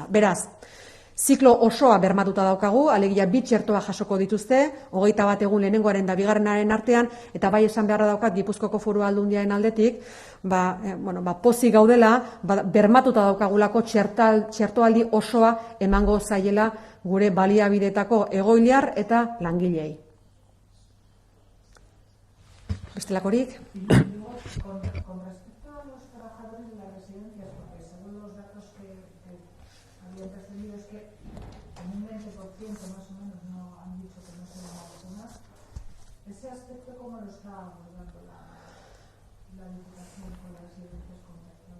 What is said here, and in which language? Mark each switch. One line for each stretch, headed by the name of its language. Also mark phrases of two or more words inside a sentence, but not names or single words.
Basque: Beraz, ziklo osoa bermatuta daukagu, alegia 2 txertoa jasoko dituzte, 21 egun lehenengoaren eta bigarrenaren artean, eta bai esan beharra daukat Gipuzkoako Foru Aldundiaren aldetik, pozik gaudela, bermatuta daukagulako txertoaldi osoa emango zaiela gure baliabidetako egoiliar eta langilei. Bestelakorik?
Spanish: Y luego, con respecto a los trabajadores de las residencias, porque según los datos que habían recibido es que en un 20% más o menos no han dicho que no se van a vacunar. ¿Ese aspecto cómo lo está abordando la Diputación con las residencias comunitarias?